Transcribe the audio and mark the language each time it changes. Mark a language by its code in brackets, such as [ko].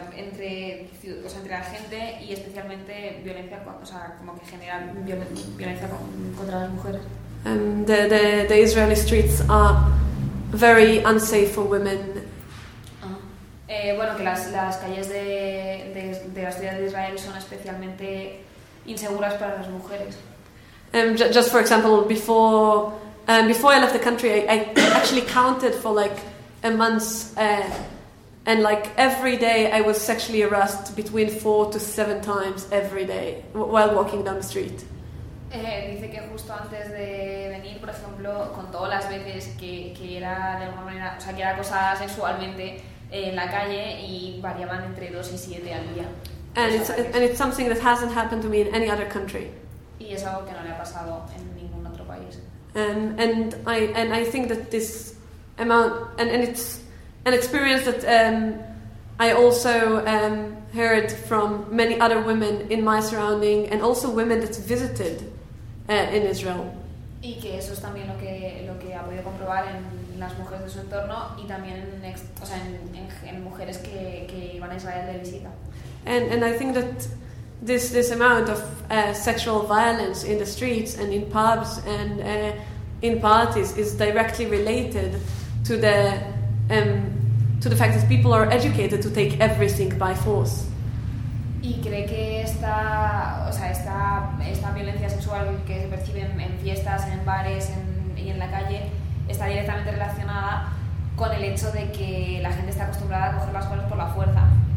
[es] Entre la gente y especialmente violencia, o sea, como que genera violencia contra las mujeres. [en] The Israeli streets are very unsafe for women. [es] Bueno, que las calles de la ciudad de Israel son especialmente inseguras para las mujeres. [en] Just for example, before I left the country, I actually counted for like a month, and like every day I was sexually harassed between 4 to 7 times every day while walking down the street. [es] Dice que justo antes de venir, por ejemplo, contó las veces que era de alguna manera, o sea, que era acosada sexualmente en la calle y variaban entre 2 y 7 al día. [en] And it's something that hasn't happened to me in any other country. [es] Y es algo que no le ha pasado en ningún otro país. [en] And I think that this amount and it's an experience that I also heard from many other women in my surrounding and also women that visited in Israel. [es] Y que eso es también lo que ha podido comprobar en las mujeres de su entorno y también en mujeres que iban a Israel de visita. [en] And I think that this amount of sexual violence in the streets and in pubs and in parties is directly related to the to the fact that people are educated to take everything by force. [es] Y cree que esta violencia sexual que se percibe en fiestas, en bares, y en la calle está directamente relacionada con el hecho de que la gente está acostumbrada a coger las cosas por la fuerza.